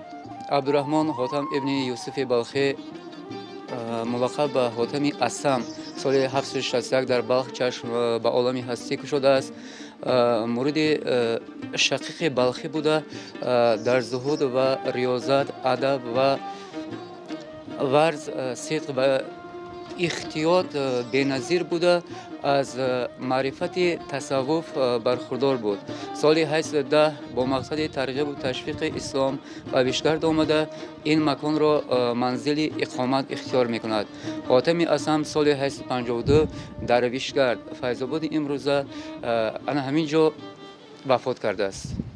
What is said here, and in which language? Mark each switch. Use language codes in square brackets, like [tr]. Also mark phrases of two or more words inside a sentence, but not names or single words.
[tg] абдураҳмон ҳотам ибни юсуфи балхӣ мулаққаб ба ҳотами Асам соли 761 дар Балх чашм ба олами ҳастӣ кушодааст. муриди шақиқи балхӣ буда дар зуҳуд ва риёзат, адаб ва варз, сидқ ва احتیاط بی‌نظیر بوده از معرفت تصوف برخوردار بود. سال 810 با مقصد ترغیب و تشویق اسلام و بیشگرد آمده این مکان را منزل اقامت اختیار میکند. حاتم اسم سال 852 در بیشگرد فیضاباد امروزه انا همینجا وفات کرده است.